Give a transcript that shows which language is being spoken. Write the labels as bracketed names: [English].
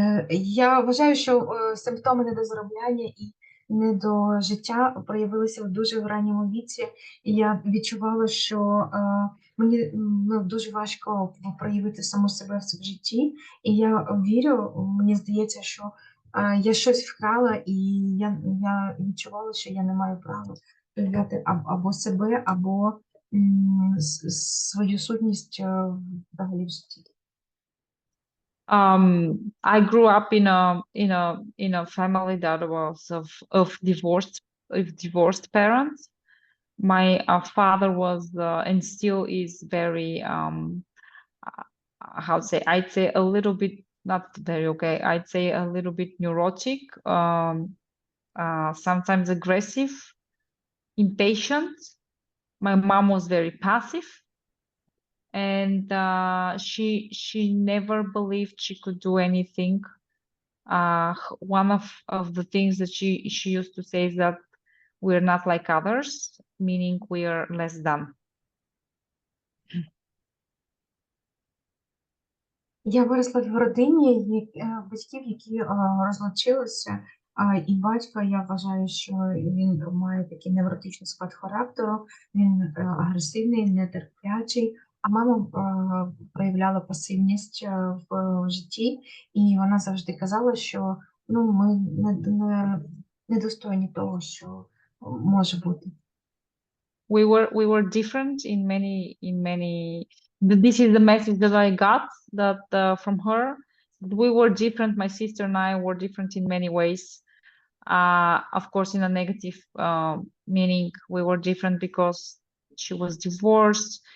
[Ukrainian] Я вважаю, що симптоми недозаробляння і недожиття проявилися в дуже ранньому віці, і я відчувала, що мені дуже важко проявити саму себе в житті, і я вірю, мені здається, що я щось вкрала, і я відчувала, що я не маю права проявляти або себе, або свою сутність взагалі в житті. [English] I grew up in a family that was of divorced parents. My father was and still is very how to say, I'd say a little bit, not very okay, I'd say a little bit neurotic, sometimes aggressive, impatient. My mom was very passive, and she never believed she could do anything. One of the things that she used to say is that we're not like others, meaning we are less than. [Ukrainian] Я виросла в родині батьків, які розлучилися, І батька, я вважаю, що він має такий невротичний склад характеру, він агресивний, нетерплячий, а мама проявляла пасивність в житті, і вона завжди казала, що ну, ми недостойні того, що може бути. [English] We were different in many. This is the message that I got that from her. We were different. My sister and I were different in many ways. Of course, in a negative meaning, we were different because she was divorced.